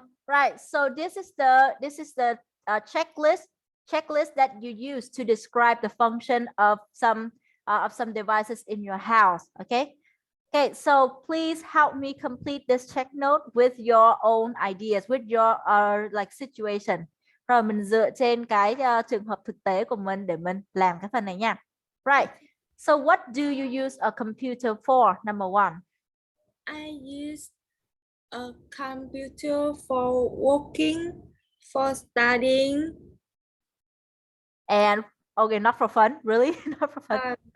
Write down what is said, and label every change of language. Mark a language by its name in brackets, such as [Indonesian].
[English] Right, so this is the checklist that you use to describe the function of some devices in your house. Okay, so please help me complete this check note with your own ideas, with your like situation. [Vietnamese] Rồi mình dựa trên cái trường hợp thực tế của mình để mình làm cái phần này nha. [English] Right. So what do you use a computer for? Number 1. I use a computer for working, for studying. And okay, not for fun, really? Not for fun.